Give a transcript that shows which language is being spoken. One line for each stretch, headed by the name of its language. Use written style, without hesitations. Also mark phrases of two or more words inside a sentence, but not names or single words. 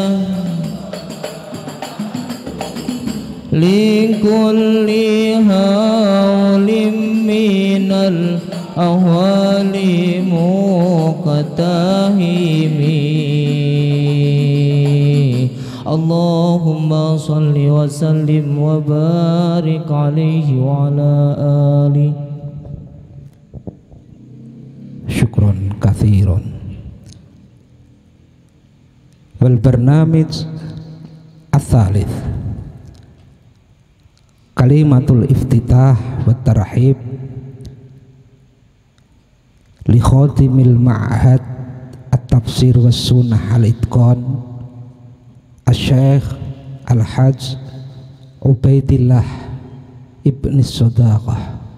Arabic: لكل هول من الأهوال مقتهم اللهم صل وسلم وبارك عليه وعلى آله. شكرا كثيرا. والبرنامج الثالث كلمة الافتتاح والترحيب لخاتم المعهد التفسير والسنة الإتقان Asy-Syaikh Al-Hajj Ubaidillah Ibn Sodaqah.